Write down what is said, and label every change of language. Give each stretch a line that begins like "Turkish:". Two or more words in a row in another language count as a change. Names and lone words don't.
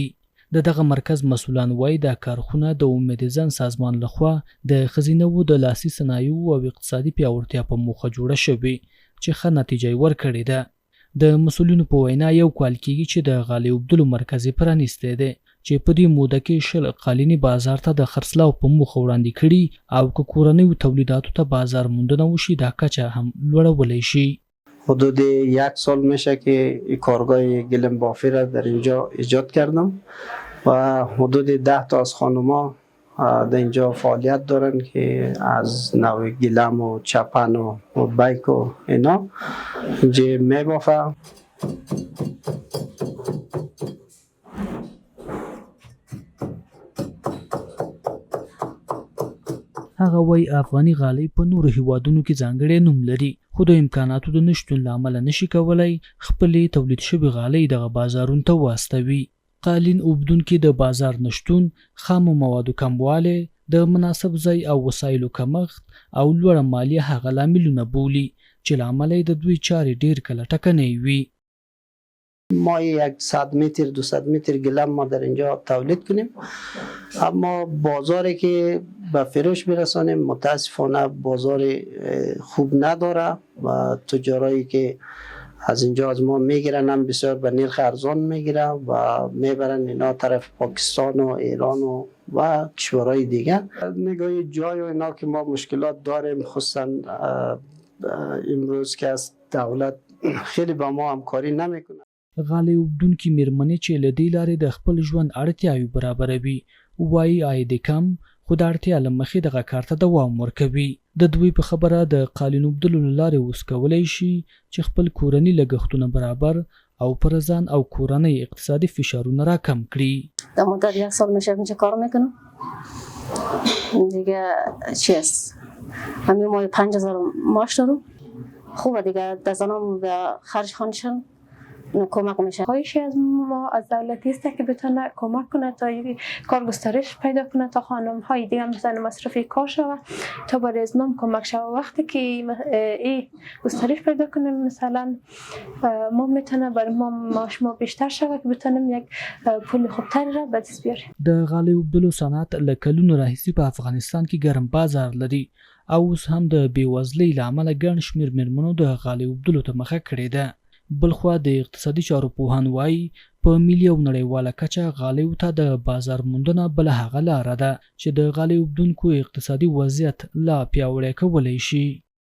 Pashto: د دغه مرکز مسؤلان وایي دا کارخونه د امید ځن سازمان لخوا د ښځینه‌وو د لاسي صنایعو او اقتصادي پیاوړتیا په موخه جوړه شوې چې ښه نتیجه یې ورکړې ده. د مسؤلینو په وینا یو کال کېږي چې د غالۍ اوبدلو مرکز یې پرانیستی دی چې په دې موده کې 20 قالینې بازار ته د خرڅلاو په موخه وړاندې کړي او که کورنیو تولیداتو ته بازار موندنه وشي دا کچه هم لوړولی شي.
Persian: حدود 1 سال میشه که این کارگاه گلم بافی را در اینجا ایجاد کردم و حدود 10 تا از خانوما در اینجا فعالیت دارن که از نوع گلم و چپن و بیک و اینا اینجا میبافه.
Pashto: هغه وایي افغاني غالۍ په نورو هیوادونو کې ځانګړی نوم لري خو د امکاناتو د نشتون له امله نشي کولی خپلې تولید شوې غالۍ دغه بازارونو ته واستوي. قالین اوبدونکي د بازار نشتون، خامو موادو کموالی، د مناسب ځای او وسایلو کمښت او لوړه مالیه هغه لاملونه بولي چې له امله د دوی چارې ډېر کله ټکنۍ وي.
Persian: ما 100 متر 200 متر گلم ما در اینجا تولید کنیم، اما بازاری که به فروش برسانیم متاسفانه بازار خوب نداره و تجارایی که از اینجا از ما میگیرن هم بسیار به نرخ ارزان میگیرن و میبرن اینا طرف پاکستان و ایران و کشورهای دیگه. نگاه جای و اینا که ما مشکلات داریم، خصوصا امروز که از دولت خیلی با ما همکاری نمیکنه.
Pashto: غالۍ اوبدونکي مېرمنې چې له دې لارې د خپل ژوند اړتیاوې برابروي وایي عاید کم خو د اړتیا له مخې دغه کار ته دوام ورکوي. د دوی په خبره د قالین اوبدلو له لارې اوس کولی شي چې خپل کورني لګښتونه برابر او پر ځان او کورنۍ اقتصادي فشارونه راکم کړي.
Persian: در مدت 1 سال میشه اینجا کار میکنم دیگه. چی است همین ماه 5000 معاش دارم. خوبه دیگه در زنم به خرج خانشن کمک میشه. خواهشی از ما از دولتی است که بتونه کمک کنه تا کار گسترش پیدا کنه تا خانم های دیگه مثلا مصرفی کار شود تا برای ازنام کمک شود. وقتی که این گسترش پیدا کنه مثلا ما میتونه برای ما معاش ما بیشتر شود که بتونیم یک پول خوبتری را به دست بیاریم.
Pashto: د غالۍ اوبدلو صنعت له کلونو راهیسې په افغانستان کې ګرم بازار لري او اوس هم د بېوزلۍ له امله ګڼ شمېر مېرمنو د غالۍ اوبدلو ته مخه کړې ده. بلخوا د اقتصادي چارو پوهان وایي په ملي او نړیواله کچه غالیو ته د بازار موندنه بله هغه لاره ده چې د غالۍ اوبدونکو اقتصادي وضعیت لا پیاوړی کولی شي.